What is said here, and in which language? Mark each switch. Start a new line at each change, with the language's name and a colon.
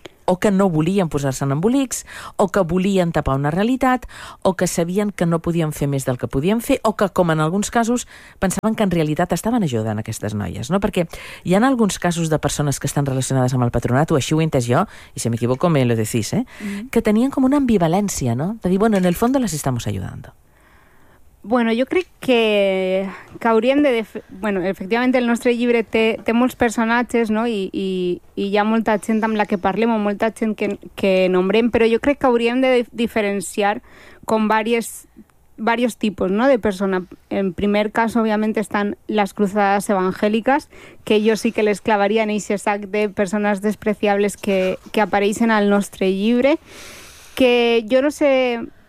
Catalan: O que no volien posar-se en embolics, o que volien tapar una realitat, o que sabien que no podien fer més del que podien fer, o que, com en alguns casos, pensaven que en realitat estaven ajudant aquestes noies, no? Perquè hi ha alguns casos de persones que estan relacionades amb el patronat, o així ho he entès jo, i si m'equivoco
Spanish: me lo decís,
Catalan: que tenien com una ambivalència, no? De dir,
Spanish: bueno, en el fondo les estamos ayudando.
Catalan: Bueno, jo crec que hauríem de... Bueno, efectivament, el nostre llibre té molts personatges, no? I hi ha molta gent amb la que parlem o molta gent que nombrem, però jo crec que hauríem de diferenciar com varios tipus, no? De persona. En primer cas, òbviament, estan les cruzades evangèliques, que jo sí que les clavaria en aquest sac de persones despreciables que apareixen al nostre llibre, que jo no sé...